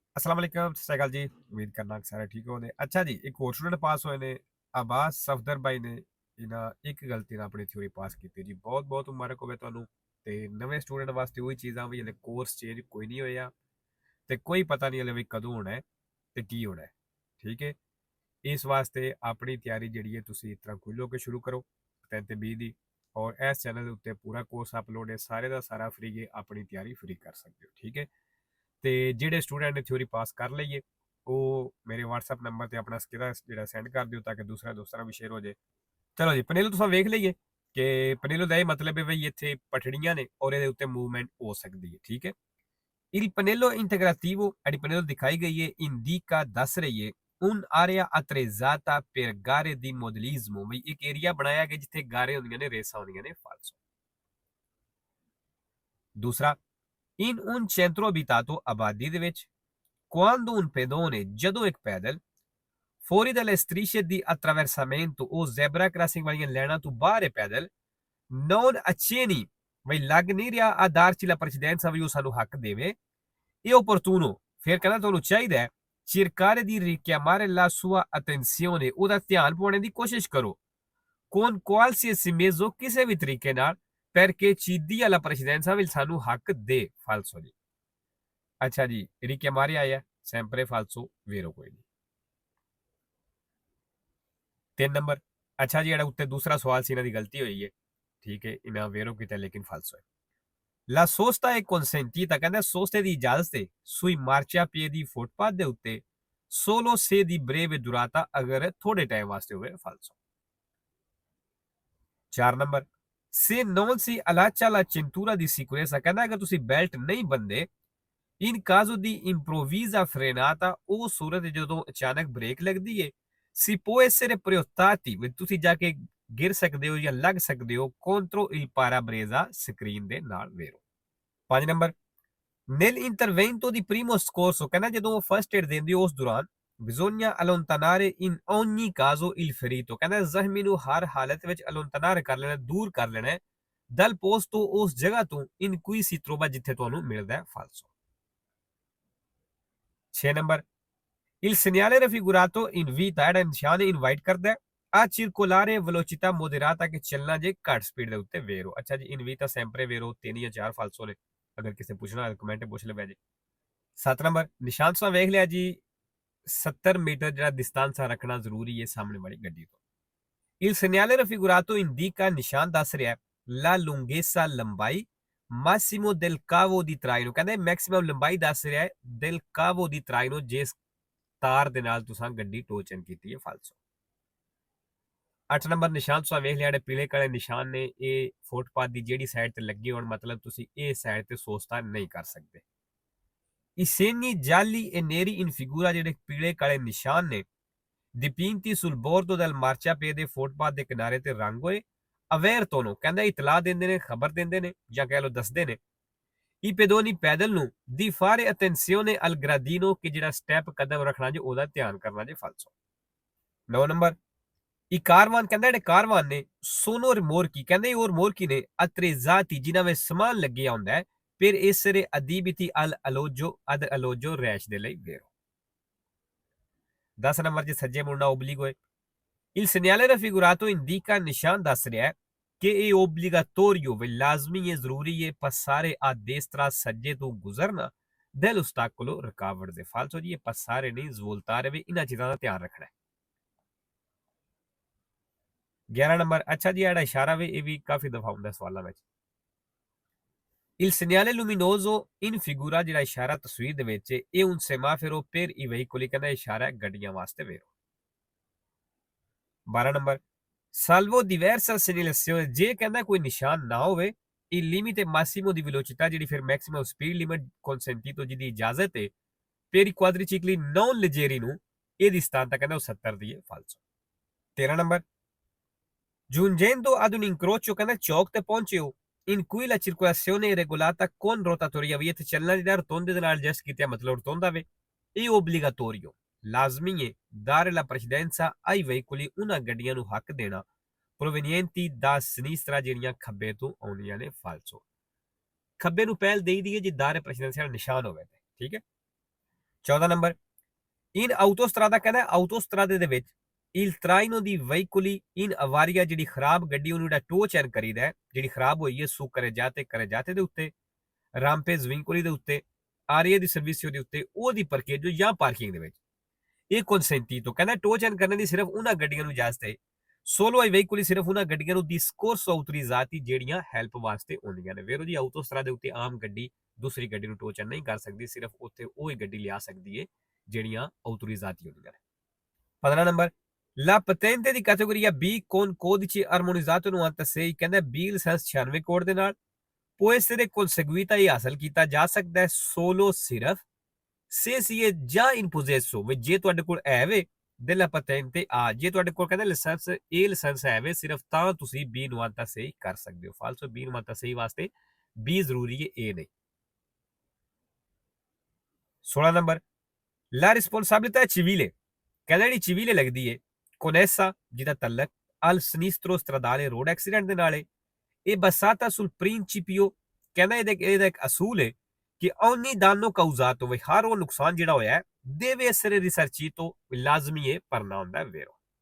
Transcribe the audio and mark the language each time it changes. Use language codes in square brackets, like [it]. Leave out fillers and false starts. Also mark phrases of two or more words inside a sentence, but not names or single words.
[ar] السلام عليكم, [pa] ਸਤ ਸ੍ਰੀ ਅਕਾਲ ਜੀ। ਉਮੀਦ ਕਰਨਾ ਕਿ ਸਾਰੇ ਠੀਕ ਹੋਣੇ। ਅੱਛਾ ਜੀ, ਇੱਕ ਹੋਰ ਸਟੂਡੈਂਟ ਪਾਸ ਹੋਏ ਨੇ, ਅੱਬਾਸ ਸਫ਼ਦਰ ਭਾਈ ਨੇ। ਇਨ੍ਹਾਂ ਇੱਕ ਗਲਤੀ ਨਾਲ ਆਪਣੀ ਥਿਊਰੀ ਪਾਸ ਕੀਤੀ ਜੀ। ਬਹੁਤ ਬਹੁਤ ਮੁਬਾਰਕ ਹੋਵੇ ਤੁਹਾਨੂੰ। ਤੇ ਨਵੇਂ ਸਟੂਡੈਂਟ ਵਾਸਤੇ ਉਹੀ ਚੀਜ਼ਾਂ ਵੀ ਹਲੇ ਕੋਰਸ ਚੇਂਜ ਕੋਈ ਨਹੀਂ ਹੋਇਆ ਤੇ ਕੋਈ ਪਤਾ ਨਹੀਂ ਹਲੇ ਵੀ ਕਦੋਂ ਹੋਣਾ ਹੈ ਤੇ ਕੀ ਹੋਣਾ ਹੈ। ਠੀਕ ਹੈ। ਇਸ ਵਾਸਤੇ ਆਪਣੀ ਤਿਆਰੀ ਜਿਹੜੀ ਹੈ ਤੁਸੀਂ ਇਸ ਤਰ੍ਹਾਂ ਖੁੱਲ੍ਹ ਹੋ ਕੇ ਸ਼ੁਰੂ ਕਰੋ 3 ਤੇ 20 ਦੀ। ਔਰ ਇਸ ਚੈਨਲ ਦੇ ਉੱਤੇ ਪੂਰਾ ਕੋਰਸ ਅਪਲੋਡ ਹੈ, ਸਾਰੇ ਦਾ ਸਾਰਾ ਫ੍ਰੀ ਹੈ, ਆਪਣੀ ਤਿਆਰੀ ਫ੍ਰੀ ਕਰ ਸਕਦੇ ਹੋ। ਠੀਕ ਹੈ। ਤੇ ਜਿਹੜੇ ਸਟੂਡੈਂਟ ਨੇ ਥਿਊਰੀ ਪਾਸ ਕਰ ਲਈਏ ਉਹ ਮੇਰੇ WhatsApp ਨੰਬਰ ਤੇ ਆਪਣਾ ਸਕੇਰਾ ਜਿਹੜਾ ਸੈਂਡ ਕਰ ਦਿਓ ਤਾਂ ਕਿ ਦੂਸਰਾ ਦੋਸਤਾਂ ਵੀ ਸ਼ੇਅਰ ਹੋ ਜਾਏ। ਚਲੋ ਜੀ, ਪਨੇਲੋ ਤੁਸੀਂ ਵੇਖ ਲਈਏ ਕਿ ਪਨੇਲੋ ਦਾ ਇਹ ਮਤਲਬ ਹੈ ਬਈ ਇੱਥੇ ਪਠੜੀਆਂ ਨੇ ਔਰ ਇਹਦੇ ਉੱਤੇ ਮੂਵਮੈਂਟ ਹੋ ਸਕਦੀ ਹੈ। [it] ਠੀਕ ਹੈ। Il pannello integrativo a pannello [pa] ਦਿਖਾਈ ਗਈ ਹੈ ਇੰਡੀਕਾ ਦੱਸ ਰਹੀ ਹੈ [it] un area attrezzata per gare di modellismo, [pa] ਬਈ ਇੱਕ ਏਰੀਆ ਬਣਾਇਆ ਗਿਆ ਜਿੱਥੇ ਗਾਰੇ ਹੁੰਦੀਆਂ ਨੇ, ਰੇਸਾਂ ਹੁੰਦੀਆਂ ਨੇ। ਫਾਲਸੋ। ਦੂਸਰਾ, [it] in un centro abitato [pa] ਆਬਾਦੀ ਦੇ ਵਿੱਚ [it] quando un pedone, [pa] ਜਦੋਂ ਇੱਕ ਪੈਦਲ [it] fuori dalle strisce di attraversamento [pa] o [en] zebra crossing [pa] ਵਾਲੀਆਂ ਲਾਈਨਾਂ ਤੋਂ ਬਾਹਰ ਹੈ ਪੈਦਲ, [it] non accenni, [pa] ਬਈ ਲੱਗ ਨਹੀਂ ਰਿਹਾ ਆਧਾਰ [it] la precedenza [pa] ਵੀ ਉਹ ਸਾਨੂੰ ਹੱਕ ਦੇਵੇ, [it] e opportuno, [pa] ਫਿਰ ਕਹਿੰਦਾ ਤੁਹਾਨੂੰ ਚਾਹੀਦਾ ਹੈ [it] cercare di richiamare la sua attenzione, [pa] ਉਹਦਾ ਧਿਆਨ ਪਾਉਣ ਦੀ ਕੋਸ਼ਿਸ਼ ਕਰੋ [it] con qualsiasi mezzo, [pa] ਕਿਸੇ ਵੀ ਤਰੀਕੇ ਨਾਲ, [it] perché ci dia la precedenza [pa] ਵੀ ਸਾਨੂੰ ਹੱਕ ਦੇ। ਫਾਲਸੋ ਜੀ। ਅੱਛਾ ਜੀ, richiamare ਆਇਆ [it] sempre falso, vero [pa] ਕੋਈ ਨਹੀਂ। 3 ਨੰਬਰ। ਅੱਛਾ ਜੀ, ਜਿਹੜਾ ਉੱਤੇ ਦੂਸਰਾ ਸਵਾਲ ਸੀ ਇਹਨਾਂ ਦੀ ਗਲਤੀ ਹੋਈ ਹੈ। ਠੀਕ ਹੈ, ਇਹਨਾਂ ਵੇਰੋ ਕੀਤਾ ਲੇਕਿਨ ਫਾਲਸੋ ਹੈ। [it] La sosta è consentita, [pa] ਕਹਿੰਦਾ ਸੋਸਤੇ ਦੀ ਇਜਾਜ਼ਤ ਹੈ [it] sui marciapiedi, [pa] ਫੁੱਟਪਾਥ ਦੇ ਉੱਤੇ, [it] solo se di breve durata, [pa] ਅਗਰ ਥੋੜੇ ਟਾਈਮ ਵਾਸਤੇ ਹੋਵੇ। ਫਾਲਸੋ। [it] 4 ਨੰਬਰ। se non si allaccia la cintura di sicurezza, [pa] ਕਹਿੰਦਾ ਅਗਰ ਤੁਸੀਂ ਬੈਲਟ ਨਹੀਂ ਬੰਦੇ, [it] in caso di improvvisa frenata, [pa] ਉਹ ਸੂਰਤ ਜਦੋਂ ਅਚਾਨਕ ਬ੍ਰੇਕ ਲੱਗਦੀ ਹੈ, [it] si può essere proiettati, [pa] ਵੀ ਤੁਸੀਂ ਜਾ ਕੇ ਗਿਰ ਸਕਦੇ ਹੋ ਜਾਂ ਲੱਗ ਸਕਦੇ ਹੋ [it] contro il parabrezza, [pa] ਸਕਰੀਨ ਦੇ ਨਾਲ। ਵੇਰੋ। [it] 5 ਨੰਬਰ। nell'intervento di primo soccorso, [pa] ਕਹਿੰਦਾ ਜਦੋਂ ਫਸਟ ਏਡ ਦਿੰਦੀ ਉਸ ਦੌਰਾਨ, [it] bisogna allontanare in ogni caso il ferito, [pa] ਕਹਿੰਦਾ ਜ਼ਖਮੀ ਨੂੰ ਹਰ ਹਾਲਤ ਵਿੱਚ allontanare ਕਰ ਲੈਣਾ, ਦੂਰ ਕਰ ਲੈਣਾ [it] dal posto, [pa] ਉਸ ਜਗ੍ਹਾ ਤੋਂ, [it] in cui si trova, [pa] ਜਿੱਥੇ ਤੁਹਾਨੂੰ ਮਿਲਦਾ ਹੈ। ਫਾਲਸੋ। [it] 6 ਨੰਬਰ। il segnale raffigurato invita, [pa] ਜਿਹੜਾ ਨਿਸ਼ਾਨ ਇਨਵਾਈਟ ਕਰਦਾ ਹੈ [it] a circolare velocità moderata, [pa] ਕਿ ਚੱਲਣਾ ਜੇ ਘੱਟ ਸਪੀਡ ਦੇ ਉੱਤੇ। ਵੇਰੋ। ਅੱਛਾ ਜੀ, [it] invita sempre vero [pa] 3 ਜਾਂ 4 ਫਾਲਸੋ ਨੇ, ਅਗਰ ਕਿਸੇ ਪੁੱਛਣਾ ਹੈ ਕਮੈਂਟ ਪੁੱਛ ਲਵੇ ਜੀ। 7 ਨੰਬਰ। ਨਿਸ਼ਾਨ ਤੁਸੀਂ ਵੇਖ ਲਿਆ ਜੀ, 70 ਮੀਟਰ ਜਿਹੜਾ ਡਿਸਟੈਂਸ ਰੱਖਣਾ ਜ਼ਰੂਰੀ ਹੈ ਸਾਹਮਣੇ ਵਾਲੀ ਗੱਡੀ ਤੋਂ। [it] il segnale raffigurato indica, [pa] ਨਿਸ਼ਾਨ ਦੱਸ ਰਿਹਾ [it] la lunghezza, [pa] ਲੰਬਾਈ, [it] massimo del cavo di traino, [pa] ਕਹਿੰਦੇ ਮੈਕਸਿਮਮ ਲੰਬਾਈ ਦੱਸ ਰਿਹਾ ਹੈ [it] del cavo di traino, [pa] ਜਿਸ ਤਾਰ ਦੇ ਨਾਲ ਤੁਸੀਂ ਗੱਡੀ ਟੋਚਨ ਕੀਤੀ ਹੈ। ਫਾਲਸੋ। 8 ਨੰਬਰ। ਨਿਸ਼ਾਨ ਤੁਸੀਂ ਵੇਖ ਲਿਆ, ਜਿਹੜੇ ਪੀਲੇ ਕਾਲੇ ਨਿਸ਼ਾਨ ਨੇ ਇਹ ਫੁੱਟਪਾਥ ਦੀ ਜਿਹੜੀ ਸਾਈਡ ਤੇ ਲੱਗੇ ਹੋਣ, ਮਤਲਬ ਤੁਸੀਂ ਇਹ ਸਾਈਡ ਤੇ ਸੋਚਤਾ ਨਹੀਂ ਕਰ ਸਕਦੇ। [it] i segni gialli e neri in figura, [pa] ਜਿਹੜੇ ਪੀਲੇ ਕਾਲੇ ਨਿਸ਼ਾਨ ਨੇ [it] dipinti sul bordo del marciapiede, [pa] ਫੁੱਟਪਾਥ ਦੇ ਕਿਨਾਰੇ ਤੇ ਰੰਗ ਹੋਏ, avvertono, ਕਹਿੰਦਾ ਇਤਲਾਹ ਦਿੰਦੇ ਨੇ, ਖਬਰ ਦਿੰਦੇ ਨੇ ਜਾਂ ਕਹਿ ਲਓ ਦੱਸਦੇ ਨੇ, [it] i pedoni, [pa] ਪੈਦਲ ਨੂੰ, [it] di fare attenzione al gradino, [pa] ਕਿ ਜਿਹੜਾ ਸਟੈਪ ਕਦਮ ਰੱਖਣਾ ਜੇ ਉਹਦਾ ਧਿਆਨ ਕਰਨਾ ਜੇ। ਫਾਲਸੋ। 9 ਨੰਬਰ। [it] i carvan, [pa] ਕਹਿੰਦਾ ਜਿਹੜੇ ਕਾਰਵਾਨ ਨੇ [it] sono rimorchi, [pa] ਕਹਿੰਦੇ ਉਹ rimorchi ਨੇ attrezzati, ਜਿਨ੍ਹਾਂ ਵਿੱਚ ਸਮਾਨ ਲੱਗਿਆ ਹੁੰਦਾ ਹੈ [it] per essere adibiti al alloggio, ad alloggio, [pa] ਰੈਸ਼ ਦੇ ਲਈ। ਵੇਰੋ। 10 ਨੰਬਰ। ਜੇ ਸੱਜੇ ਮੁੜਨਾ obligo ਹੈ, [it] il segnale raffigurato indica, [pa] ਨਿਸ਼ਾਨ ਦੱਸ ਰਿਹਾ ਹੈ ਕਿ ਇਹ obbligatorio, ਵੀ ਲਾਜ਼ਮੀ ਹੈ, ਜ਼ਰੂਰੀ ਹੈ [it] passare a destra, [pa] ਸੱਜੇ ਤੋਂ ਗੁਜ਼ਰਨਾ dell'ostacolo, ਰੁਕਾਵਟ ਦੇ। ਫਾਲਸੋ ਜੀ, ਇਹ passare ਨਹੀਂ ਸਵੋਲਤਾਰੇ, ਵੀ ਇਹਨਾਂ ਚੀਜ਼ਾਂ ਦਾ ਧਿਆਨ ਰੱਖਣਾ ਹੈ। 11 ਨੰਬਰ। ਅੱਛਾ ਜੀ, ਜਿਹੜਾ ਇਸ਼ਾਰਾ ਵੀ ਇਹ ਵੀ ਕਾਫੀ ਦਫਾ ਹੁੰਦਾ ਸਵਾਲਾਂ ਵਿੱਚ। [it] il segnale luminoso in figura, [pa] ਜਿਹੜਾ ਇਸ਼ਾਰਾ ਤਸਵੀਰ ਦੇ ਵਿੱਚ ਇਹ [it] un semaforo per i veicoli, [pa] ਕਹਿੰਦਾ ਇਸ਼ਾਰਾ ਹੈ ਗੱਡੀਆਂ ਵਾਸਤੇ। ਵੇਰੋ। [it] 12 ਨੰਬਰ। salvo diversa segnalazione, [pa] ਜੇ ਕਹਿੰਦਾ ਕੋਈ ਨਿਸ਼ਾਨ ਨਾ ਹੋਵੇ, [it] il limite massimo di velocità, [pa] ਜਿਹੜੀ ਫਿਰ ਮੈਕਸਿਮਮ ਸਪੀਡ ਲਿਮਿਟ consentito, ਜਿਹਦੀ ਇਜਾਜ਼ਤ ਹੈ [it] per i quadricicli non leggeri [pa] ਨੂੰ, ਇਹਦੀ ਸਥਾਨਤਾ ਕਹਿੰਦਾ ਉਹ 70 ਦੀ ਹੈ। ਫਾਲਸੋ। [it] 13 ਨੰਬਰ। giungendo ad un incrocio, [pa] ਕਹਿੰਦਾ ਚੌਕ ਤੇ ਪਹੁੰਚੇ ਹੋ, [it] in cui la circolazione è regolata con rotatoria, [pa] ਵੀ ਇੱਥੇ ਚੱਲਣਾ ਜਿਹੜਾ ਰਤੋਂਦੇ ਦੇ ਨਾਲ ਐਡਜਸਟ ਕੀਤਾ, ਮਤਲਬ ਰਤੋਂਦਾ ਵੇ, ਇਹ obbligatorio, ਲਾਜ਼ਮੀ ਹੈ [it] dare la precedenza ai veicoli, [pa] ਉਹਨਾਂ ਗੱਡੀਆਂ ਨੂੰ ਹੱਕ ਦੇਣਾ [it] provenienti da sinistra, [pa] ਜਿਹੜੀਆਂ ਖੱਬੇ ਤੋਂ ਆਉਂਦੀਆਂ ਨੇ। ਫਾਲਸੋ। ਖੱਬੇ ਨੂੰ ਪਹਿਲ ਦੇਈ ਦੀ ਹੈ ਜੇ [it] dare precedenza [pa] ਨਿਸ਼ਾਨ ਹੋਵੇ ਤੇ। ਠੀਕ ਹੈ। 14 ਨੰਬਰ, [it] in autostrada [pa] ਕਹਿੰਦਾ ਆਊਟੋਸਟਰਾਦੇ ਦੇ ਵਿੱਚ [it] il traino di veicoli in avaria [pa] ਜਿਹੜੀ ਖਰਾਬ ਗੱਡੀ ਉਹਨੂੰ ਜਿਹੜਾ [en] tow chain [pa] ਕਰੀਦਾ ਹੈ, ਜਿਹੜੀ ਖਰਾਬ ਹੋਈ ਹੈ su ਕਰੇ ਜਾਤੇ ਦੇ ਉੱਤੇ, [it] rampe svincoli [pa] ਦੇ ਉੱਤੇ, [it] area di servizio [pa] ਦੇ ਉੱਤੇ, ਉਹਦੀ ਪਰਕੇਜੋ ਜਾਂ ਪਾਰਕਿੰਗ ਦੇ ਵਿੱਚ ਇਹ consentito ਕਹਿੰਦਾ [en] tow chain [pa] ਕਰਨ ਦੀ ਸਿਰਫ ਉਹਨਾਂ ਗੱਡੀਆਂ ਨੂੰ ਇਜਾਜ਼ਤ ਹੈ, [it] solo ai veicoli [pa] ਸਿਰਫ ਉਹਨਾਂ ਗੱਡੀਆਂ ਨੂੰ [it] discorso autorizzati [pa] ਜਿਹੜੀਆਂ ਹੈਲਪ ਵਾਸਤੇ ਆਉਂਦੀਆਂ ਨੇ। ਵੇਰੋ ਜੀ ਆਊਟੋਸਟਰਾ ਦੇ ਉੱਤੇ ਆਮ ਗੱਡੀ ਦੂਸਰੀ ਗੱਡੀ ਨੂੰ [en] tow chain [pa] ਨਹੀਂ ਕਰ ਸਕਦੀ, ਸਿਰਫ ਉੱਥੇ ਉਹ ਹੀ ਗੱਡੀ ਲਿਆ ਸਕਦੀ ਹੈ ਜਿਹੜੀਆਂ autorizzati ਹੁੰਦੀਆਂ ਨੇ। 15 ਨੰਬਰ, [it] la patente di categoria B con codice armonizzato [pa] 96 ਕਹਿੰਦਾ B ਲਾਇਸੈਂਸ 96 ਕੋਡ ਦੇ ਨਾਲ [it] può essere conseguita [pa] ਇਹ ਹਾਸਲ ਕੀਤਾ ਜਾ ਸਕਦਾ ਹੈ solo ਸਿਰਫ [it] se si è già in possesso [pa] ਵੀ ਜੇ ਤੁਹਾਡੇ ਕੋਲ ਹੈ ਵੇ [it] della patente A, [pa] ਜੇ ਤੁਹਾਡੇ ਕੋਲ ਕਹਿੰਦਾ ਲਾਇਸੈਂਸ ਇਹ ਲਾਇਸੈਂਸ ਹੈ ਵੇ ਸਿਰਫ ਤਾਂ ਤੁਸੀਂ B ਨੁਮਾਤਾ ਸਹੀ ਕਰ ਸਕਦੇ ਹੋ। ਫਾਲਸੋ B ਨੁਮਾਤਾ ਸਹੀ ਵਾਸਤੇ B ਜ਼ਰੂਰੀ ਹੈ, A ਨਹੀਂ। 16 ਨੰਬਰ, [it] la responsabilità civile [pa] ਕਹਿੰਦਾ ਜਿਹੜੀ civile ਲੱਗਦੀ ਹੈ connessa ਜਿਹਦਾ ਤਲਕ [it] al sinistro stradale [en] road accident [pa] ਦੇ ਨਾਲ ਹੈ, ਇਹ [it] basata sul principio [pa] ਕਹਿੰਦਾ ਇਹਦਾ ਇੱਕ ਅਸੂਲ ਹੈ ਕਿ [it] ogni danno causato [pa] ਵੀ ਹਰ ਉਹ ਨੁਕਸਾਨ ਜਿਹੜਾ ਹੋਇਆ ਹੈ [it] deve essere risarcito [pa] ਲਾਜ਼ਮੀ ਹੈ ਭਰਨਾ ਹੁੰਦਾ vero।